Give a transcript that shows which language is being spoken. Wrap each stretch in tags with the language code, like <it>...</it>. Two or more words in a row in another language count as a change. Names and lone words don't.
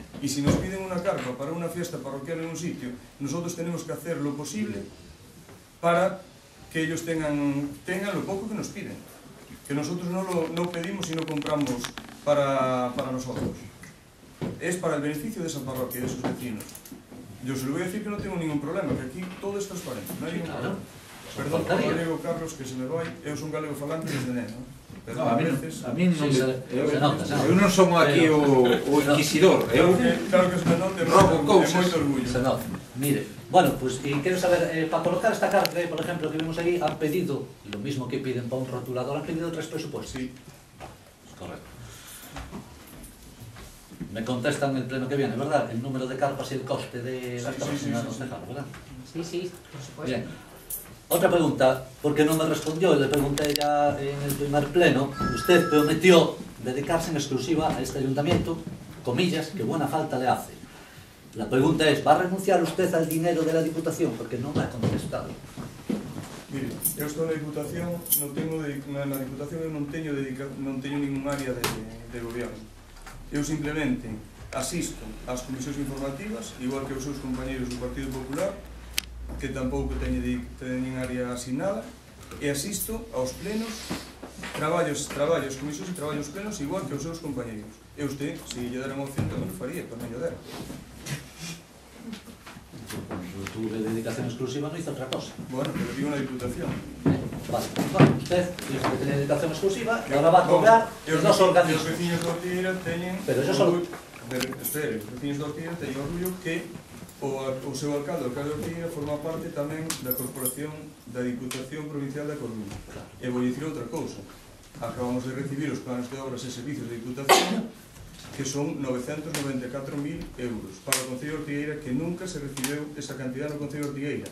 <es>Y si nos piden una carpa para una fiesta parroquial en un sitio, nosotros tenemos que hacer lo posible para que ellos tengan lo poco que nos piden. Que nosotros no pedimos y no compramos para nosotros. Es para el beneficio de esa parroquia y de sus vecinos. Yo se lo voy a decir que no tengo ningún problema, que aquí todo es transparente, no hay ningún claro. problema.</es> <gl>Perdón por o galego, Carlos, que se me vai, eu son galego falante desde neno.</gl> <es>Pero</es> <gl>No, a mí non</gl> <es>Sí, se nota,</es> <gl>eu non son aquí o inquisidor, eu</gl> <es>Claro que se me nota,</es> <gl>robo cousas. moito orgullo.</gl> <es>Se nota. Mire, bueno, pues y quiero saber, para colocar esta carta, por ejemplo, que vemos ahí, han pedido, lo mismo que piden para un rotulador, han pedido 3 presupuestos. Sí. Correcto. Me contestan el pleno que viene, ¿verdad? El número de carpas y el coste de las carpas, señora concejala, ¿verdad? Sí, por supuesto. Bien. Otra pregunta, porque no me respondió, le pregunté ya en el primer pleno. Usted prometió dedicarse en exclusiva a este ayuntamiento, comillas, que buena falta le hace. La pregunta es, ¿va a renunciar usted al dinero de la Diputación? Porque no me ha contestado.</es> <gl>Mire, eu estou na Diputación, na Diputación eu non teño ningún área de goberno. Eu simplemente asisto ás comisións informativas, igual que os seus compañeros do Partido Popular, que tampouco teñen área asignada, e asisto aos plenos, traballos, comisións e traballos plenos, igual que os seus compañeros. E usted, se lle dera unha opción, tamén o faría, para non lle dera.</gl> <es>Cuando tuve dedicación exclusiva no hice otra cosa. Bueno, pero digo unha diputación. Vale, bueno, usted dijo que tenía dedicación exclusiva y ahora va a cobrar en dos organismos.</es> <gl>Os veciños de Ortigueira teñen...</gl> <es>Pero eso solo...</es> <gl>Espere, os veciños de Ortigueira teñen orgullo que o seu alcalde, o alcalde de Ortigueira, forma parte tamén da corporación da Diputación Provincial da Coruña. E vou dicir outra cousa. Acabamos de recibir os planos de obras e servicios da Diputación, que son 994.000 euros para o Concello de Ortigueira, que nunca se recibiu esa cantidad no Concello de Ortigueira.</gl>